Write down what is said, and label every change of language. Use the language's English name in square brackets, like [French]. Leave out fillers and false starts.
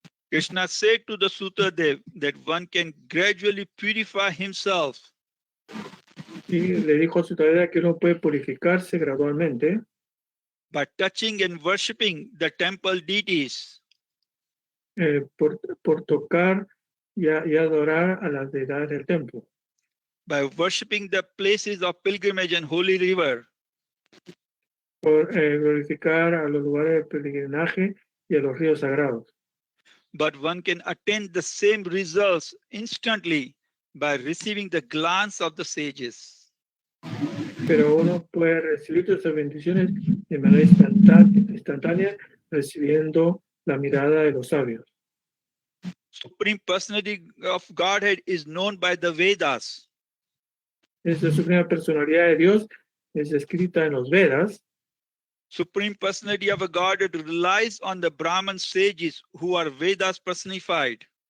[English] Krishna said to the Sutadev that one can gradually purify himself. [Spanish] Y le dijo a Sutadeva que uno puede purificarse gradualmente [English] By touching and worshipping the temple deities. [Spanish] Por tocar y adorar a las deidades del templo. [English] By worshipping the places of pilgrimage and holy river. [Spanish] Por glorificar a los lugares de peregrinaje y a los ríos sagrados. [English] but one can attain the same results instantly by receiving the glance of the sages. [Spanish] Pero uno puede recibir esas bendiciones de manera instantánea recibiendo la mirada de los sabios. [English] Supreme Personality of Godhead is known by the Vedas. [Spanish] Esta suprema personalidad de Dios es escrita en los Vedas. [English] Supreme Personality of a Godhead relies on the Brahman sages who are Vedas personified.